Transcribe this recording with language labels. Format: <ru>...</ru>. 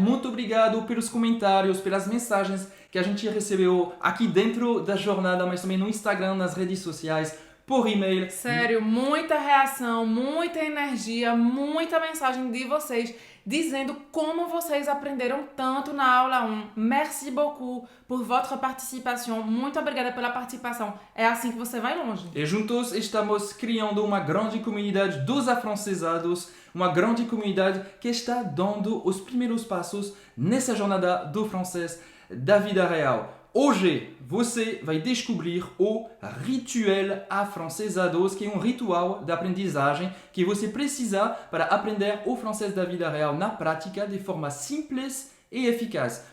<pt>Muito obrigado pelos comentários, pelas mensagens que a gente recebeu aqui dentro da jornada, mas também no Instagram, nas redes sociais, por e-mail. Sério, muita reação, muita energia, muita mensagem de vocês dizendo como vocês aprenderam tanto na aula 1.</pt> <fr>Merci beaucoup por votre participation.</fr> <pt>Muito obrigada pela participação. É assim que você vai longe. E juntos estamos criando uma grande comunidade dos afrancesados, uma grande comunidade que está dando os primeiros passos nessa jornada do francês da vida real. Hoje você vai descobrir o rituel afrancesados, que é um ritual de aprendizagem que você precisa para aprender o francês da vida real na prática de forma simples e eficaz.</pt>